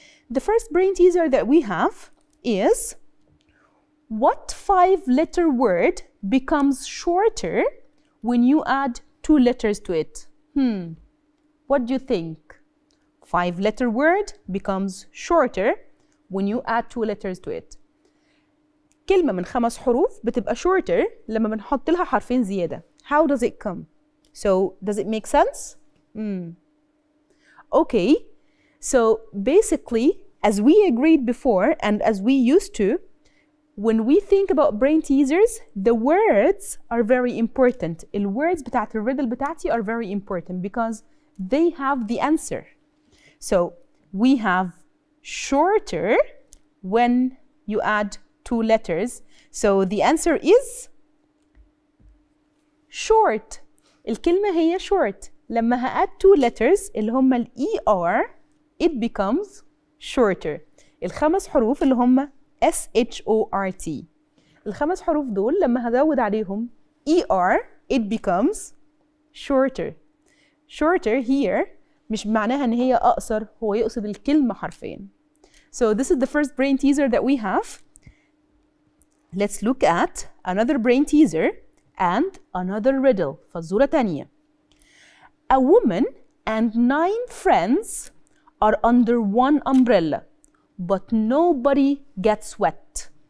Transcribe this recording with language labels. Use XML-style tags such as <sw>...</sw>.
<en>The first brain teaser that we have is what 5-letter word becomes shorter when you add 2 letters to it? What do you think? 5-letter word becomes shorter when you add 2 letters to it.</en> <ar>كلمة من 5 حروف بتبقى shorter لما بنحط لها حرفين زيادة.</ar> <en>How does it come? So does it make sense? Okay. So basically, as we agreed before and as we used to, when we think about brain teasers, the words are very important. The words</en> <ar>بتاعت الريدل بتاعتي</ar> <en>are very important because they have the answer. So we have shorter when you add 2 letters. So the answer is short.</en> <ar>الكلمة هي short. لما هأد 2 letters اللي هم ال ER</ar> <en>it becomes shorter.</en> <ar>ال5 حروف اللي هم SHORT. ال5 حروف دول لما هزود عليهم ER</ar> <en>it becomes shorter.</en> <ar>Shorter here مش معناها ان هي اقصر، هو يقصد الكلمة حرفيا.</ar> <en>So this is the first brain teaser that we have. Let's look at another brain teaser and another riddle.</en> <ar>فزورة تانية.</ar> <en>A woman and 9 friends are under one umbrella, but nobody gets wet.</en>